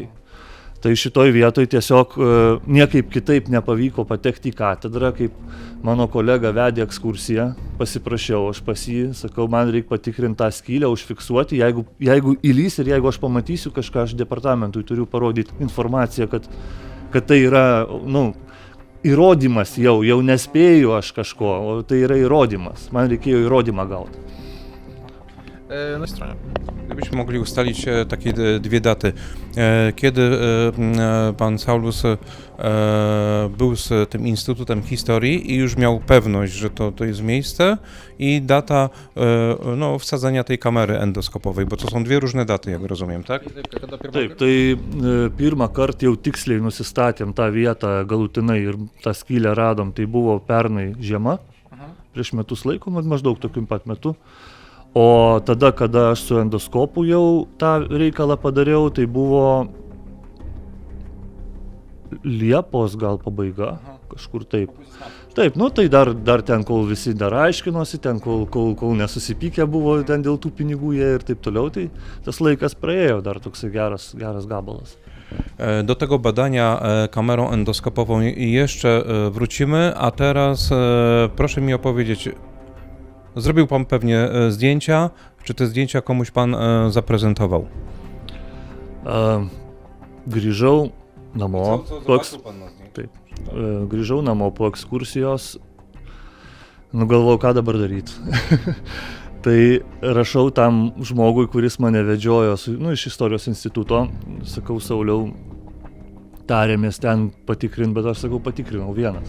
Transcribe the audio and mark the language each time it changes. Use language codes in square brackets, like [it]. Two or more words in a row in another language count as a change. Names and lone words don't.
[lt] Tai šitoj vietoj tiesiog niekaip kitaip nepavyko patekti į katedrą, kaip mano kolega vedė ekskursiją, pasiprašiau aš pas jį, sakau, man reikia patikrinti tą skylę, užfiksuoti, jeigu įlys ir jeigu aš pamatysiu kažką, aš departamentui turiu parodyti informaciją, kad tai yra, įrodymas jau nespėju aš kažko, o tai yra įrodymas, man reikėjo įrodymą gauti. [pl] Na stronie. Gdybyśmy mogli ustalić takie dwie daty. Kiedy pan Saulus był z tym Instytutem Historii i już miał pewność, że to jest miejsce i data wsadzenia tej kamery endoskopowej, bo to są dwie różne daty, jak rozumiem, tak? [lt] Taip, tai pirmą kartą jau tiksliai nusistatėm tą vietą galutinai ir tą skylę radom, tai buvo pernai žiema, prieš metus laiko, maždaug tokiu pat metu. O tada, kada aš su endoskopu jau tą reikalą padariau, tai buvo Liepos gal pabaiga, kažkur taip. Taip, tai dar ten, kol visi dar aiškinosi, ten, kol nesusipykę buvo ten dėl tų pinigų jie ir taip toliau, tai tas laikas praėjo, dar toksai geras gabalas. [pl] Do tego badania kamerą endoskopową jeszcze wrócimy, a teraz proszę mi opowiedzieć, zrobił pan pewnie zdjęcia, czy te zdjęcia komuś pan zaprezentował? [lt] Grįžau namo, [pl] pan na zdjęciu? [lt] taip, grįžau namo po ekskursijos, galvojau, ką dabar daryti. Tai rašau tam žmogui, kuris mane vedžiojo iš istorijos instituto, sakau, Sauliau, tarėmės ten patikrint, bet aš sakau, patikrinau vienas.